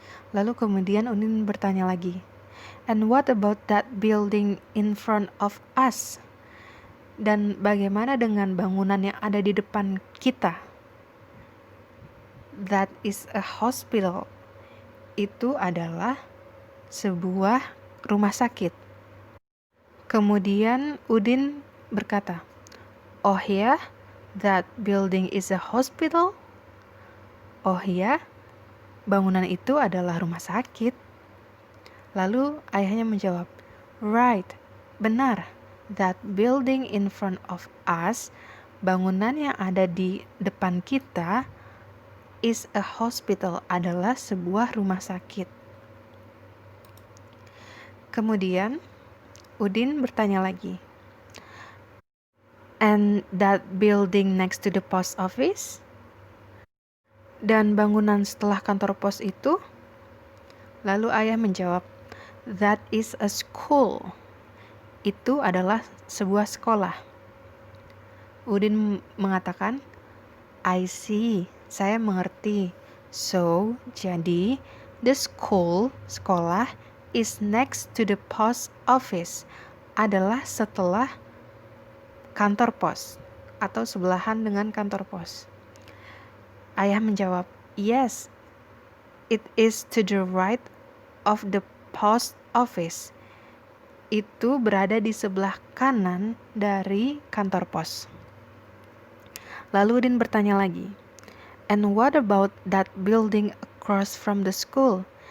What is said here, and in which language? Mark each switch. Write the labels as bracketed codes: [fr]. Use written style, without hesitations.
[id] Lalu kemudian Udin bertanya lagi, [en] and what about that building in front of us? [id] Dan bagaimana dengan bangunan yang ada di depan kita? [en] That is a hospital. [id] Itu adalah sebuah rumah sakit. Kemudian Udin berkata, oh ya, [en] that building is a hospital? [id] Oh ya, bangunan itu adalah rumah sakit. Lalu ayahnya menjawab, [en] right, [id] benar. [en] That building in front of us, [id] bangunan yang ada di depan kita, [en] is a hospital, [id] adalah sebuah rumah sakit. Kemudian Udin bertanya lagi, [en] and that building next to the post office? [id] Dan bangunan setelah kantor pos itu? Lalu ayah menjawab, [en] that is a school. [id] Itu adalah sebuah sekolah. Udin mengatakan, [en] I see, [id] saya mengerti. So, jadi, [en] the school, [id] sekolah, [en] is next to the post office, [id] adalah setelah kantor pos, atau sebelahan dengan kantor pos. Ayah menjawab, [en] yes, it is to the right of the post office. [id] Itu berada di sebelah kanan dari kantor pos. Lalu Udin bertanya lagi, [en] and what about that building across from the school?